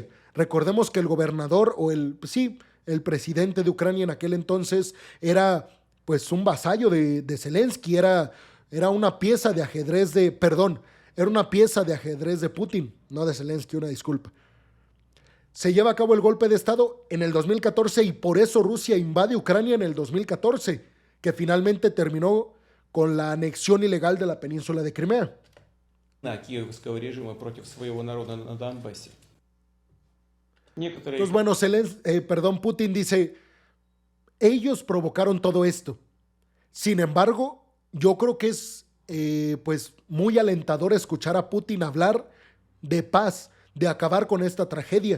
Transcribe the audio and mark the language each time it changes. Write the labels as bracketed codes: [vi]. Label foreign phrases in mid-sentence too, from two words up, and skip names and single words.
[es] Recordemos que el gobernador o el presidente de Ucrania en aquel entonces era pues un vasallo de Zelensky, era una pieza de ajedrez era una pieza de ajedrez de Putin, no de Zelensky, una disculpa. Se lleva a cabo el golpe de Estado en el 2014 y por eso Rusia invade Ucrania en el 2014, que finalmente terminó con la anexión ilegal de la península de Crimea. [ru] Киевского режима против своего народа на Донбассе. [es] Entonces, bueno, Putin dice, ellos provocaron todo esto. Sin embargo, yo creo que es pues muy alentador escuchar a Putin hablar de paz, de acabar con esta tragedia.